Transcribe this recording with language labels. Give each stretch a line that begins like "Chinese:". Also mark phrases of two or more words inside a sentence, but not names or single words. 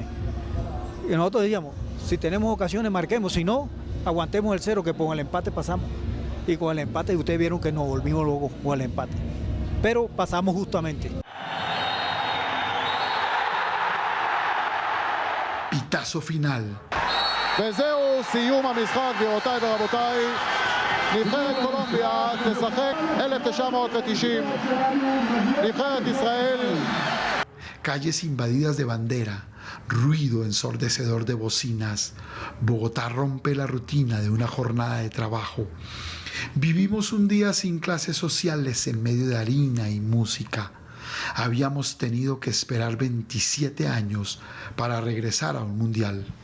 Spanish: Y nosotros decíamos, si tenemos ocasiones marquemos, si no, aguantemos el 0, que con el empate pasamos. Y con el empate ustedes vieron que nos volvimos luego con el empate. Pero pasamos justamente. Pitazo final.
Hebrew: וזהו זהו סיום המשחק, גבירותיי ורבותיי. נבחרת קולומביה תשחק 1990. נבחרת ישראל.
Spanish: Calles invadidas de bandera, ruido ensordecedor de bocinas. Bogotá rompe la rutina de una jornada de trabajo. Vivimos un día sin clases sociales en medio de harina y música. Habíamos tenido que esperar 27 años para regresar a un mundial.